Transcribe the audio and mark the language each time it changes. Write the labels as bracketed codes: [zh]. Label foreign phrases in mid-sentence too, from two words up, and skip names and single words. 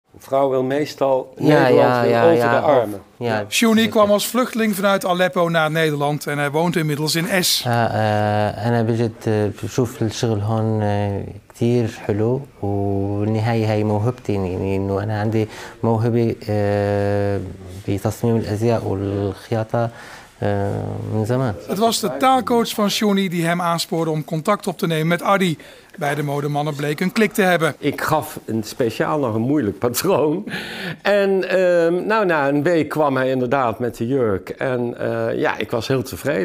[nl] Een vrouw wil meestal Nederland over de armen. Johnny kwam als vluchteling vanuit Aleppo naar Nederland en hij woont inmiddels in Es. [ar] أنا بجد بشوف الشغل هون كتير حلو والنهاية هي موهبتي يعني إنه أنا عندي موهبة بتصميم الأزياء والخياطة من زمان. [nl] Het was de taalcoach van Johnny die hem aanspoorde om contact op te nemen met Adi. Beide modemannen bleken een klik te hebben. Ik gaf speciaal nog een moeilijk patroon. En na een week kwam hij inderdaad met de jurk. En ik was heel tevreden.